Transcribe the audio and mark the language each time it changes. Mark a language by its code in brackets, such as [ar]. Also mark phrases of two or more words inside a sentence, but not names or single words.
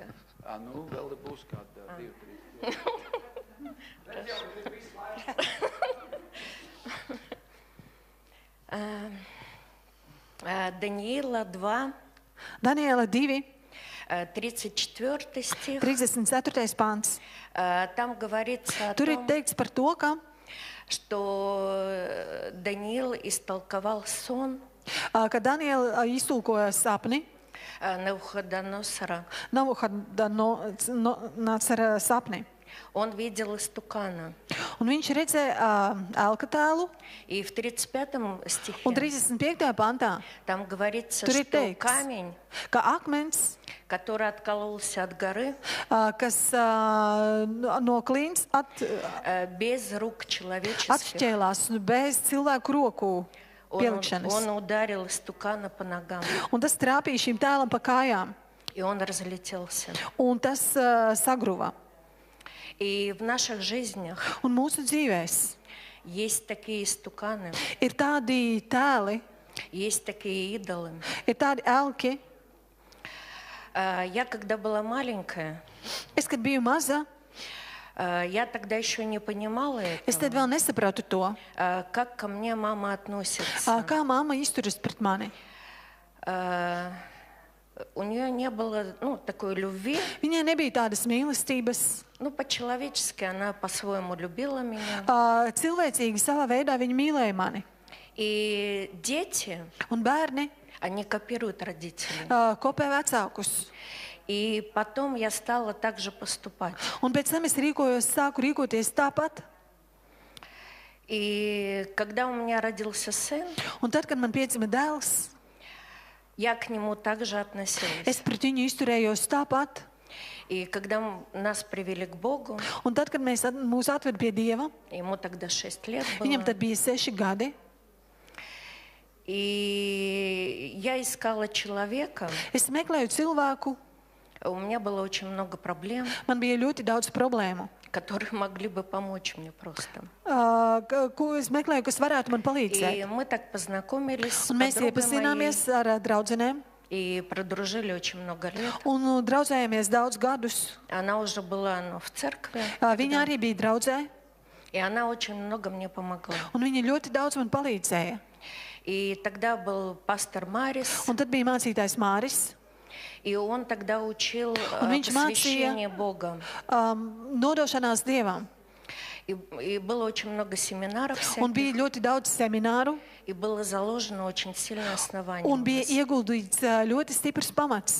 [lv] Nu, vēl būs kāda 2, 3. [ru] Даниила 2. [lv] Daniela 2, [ru] 34 стих. [lv] 34. pants. [ru] Там говорится о [lv] Tur ir [ru] том, [lv] teikts par to, ka, [ru] что Даниил истолковал сон [lv] ka Daniela iztulkoja sapni [ru] Навуходоносора. [lv] Navuchodonocera sapni. [ru] Он видел истукана. [lv] Un viņš redzēja elka tēlu, [ru] И в 35 [lv] un [ru] стихе [lv] 35. pantā [ru] там говорится, [lv] tur ir [ru] что [lv] teikts, [ru] камень, [lv] ka akmens, [ru] который откололся от горы, [lv] kas no klints [ru] без рук человеческих, [lv] atšķēlās bez cilvēku roku pielikšanas. [ru] он ударил истукана по ногам, [lv] Un tas trāpīja šim tēlam pa kājām, [ru] и он разлетелся. [lv] un tas sagruva. [ru] И в наших жизнях [lv] Un mūsu dzīvēs [ru] есть такие истуканы, [lv] ir tādi tēli, [ru] есть такие идолы. [lv] ir tādi elki. [ru] Я когда была маленькая, [lv] Es, kad biju maza, [ru] я тогда еще не понимала [lv] es tad [ru] этого, [lv] vēl nesapratu to, [ru] как ко мне мама относится. [lv] kā mamma izturas pret mani. [ru] У нее не было такой любви. [lv] Viņai nebija tādas mīlestības. [ru] По-человечески она по-своему любила меня. [lv] Cilvēcīgi savā veidā viņa mīlēja mani. [ru] И дети, [lv] Un bērni [ru] они копируют родителей. [lv] kopē vecākus. [ru] И потом я стала так же поступать. [lv] Un pēc tam es sāku rīkoties tāpat. [ru] И когда у меня родился сын, [lv] Un tad, kad man piedzima dēls, [ru] я к нему также относилась. [lv] es pret viņu izturējos tāpat. [ru] И когда нас привели к Богу, [lv] Un tad, kad mūs atved pie Dieva, [ru] ему тогда 6 лет [lv] viņam [ru] было, [lv] tad bija 6 gadi. [ru] и я искала человека, [lv] Es meklēju cilvēku, [ru] у меня было очень много проблем, [lv] man bija ļoti daudz problēmu. [ru] которые могли бы помочь мне просто. [lv] Ko es meklēju, kas varētu man [ru] И [lv] palīdzēt. [ru] мы так познакомились с [lv] Un mēs [ru] подругой моей [lv] iepazināmies ar draudzenēm [ru] и продружили очень много лет. [lv] un draudzējāmies daudz gadus. [ru] Она уже была в церкви, [lv] Viņa arī bija draudzē, [ru] и она очень много мне помогла. [lv] un viņa ļoti daudz man palīdzēja. [ru] И тогда был пастор Марис, [lv] Un tad bija mācītājs Māris, [ru] и он тогда учил [lv] Un viņš [ru] посвящение Бога. [lv] nodošanās Dievam. [ru] И было очень много семинаров [lv] Un [ru] всяких, [lv] bija ļoti daudz semināru, [ru] и было заложено очень сильное основание. [lv] un [ru] у [lv] bija [ru] нас. [lv] ieguldīts ļoti stiprs pamats.